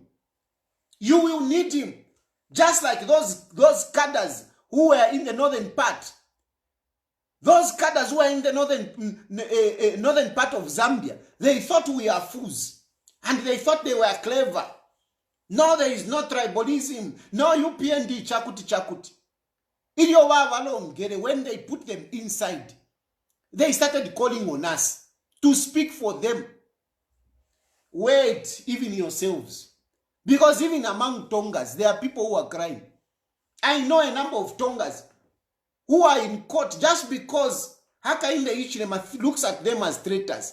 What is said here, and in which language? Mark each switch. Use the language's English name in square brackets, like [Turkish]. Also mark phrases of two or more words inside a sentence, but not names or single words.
[English] You will need him. Just like those cadres who were in the northern part. Those cadres who are in the northern part of Zambia, they thought we are fools. And they thought they were clever. No, there is no tribalism. No UPND chakuti. When they put them inside, they started calling on us to speak for them. Wait, even yourselves. Because even among Tongas, there are people who are crying. I know a number of Tongas who are in court just because Hakainde Hichilema looks at them as traitors.